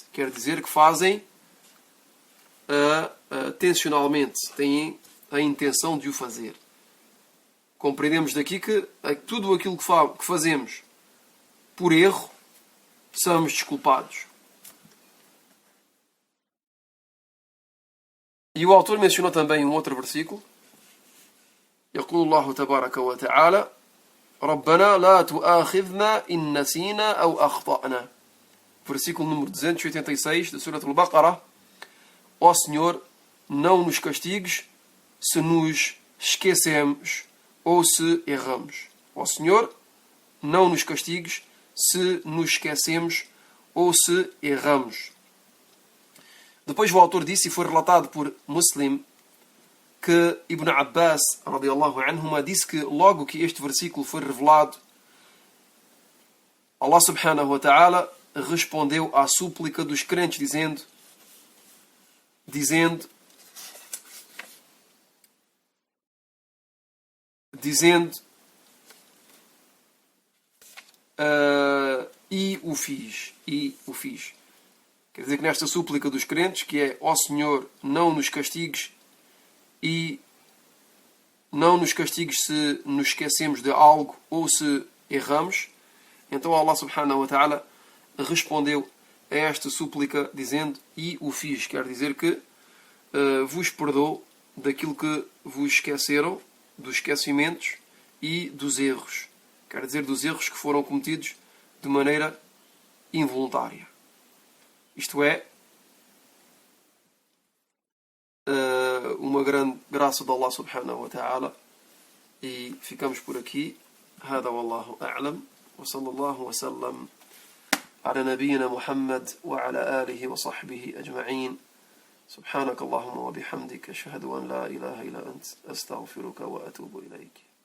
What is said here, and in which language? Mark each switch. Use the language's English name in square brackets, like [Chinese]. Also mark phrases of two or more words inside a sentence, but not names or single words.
[Portuguese] Quer dizer que fazem tensionalmente, têm a intenção de o fazer. Compreendemos daqui que tudo aquilo que fazemos por erro, somos desculpados. E o autor mencionou também um outro versículo. [Arabic] يقول الله تبارك وتعالى: ربنا لا تؤاخذنا إن نسينا أو أخطأنا. [Portuguese] Versículo número 286 da Surat Al-Baqarah: ó Senhor, não nos castigues se nos esquecemos ou se erramos. Ó Senhor, não nos castigues se nos esquecemos ou se erramos. Depois o autor disse, e foi relatado por Muslim, que Ibn Abbas, [Arabic] رضي الله عنهما, [Portuguese] disse que logo que este versículo foi revelado, [Arabic] الله سبحانه وتعالى [Portuguese] respondeu à súplica dos crentes dizendo e o fiz. Quer dizer que nesta súplica dos crentes, que é: ó Senhor, não nos castigues e não nos castigues se nos esquecemos de algo ou se erramos, então [Arabic] الله سبحانه وتعالى [Portuguese] respondeu a esta súplica dizendo: e o fiz. Quer dizer que vos perdoo daquilo que vos esqueceram, dos esquecimentos e dos erros. Quer dizer, dos erros que foram cometidos de maneira involuntária. Isto é, uma grande graça de [Arabic] الله سبحانه وتعالى. [Portuguese] E ficamos por aqui. [Arabic] هذا والله أعلم وصلى الله وسلم على نبينا محمد وعلى آله وصحبه أجمعين. سبحانك اللهم وبحمدك أشهد أن لا إله إلا أنت أستغفرك وأتوب إليك.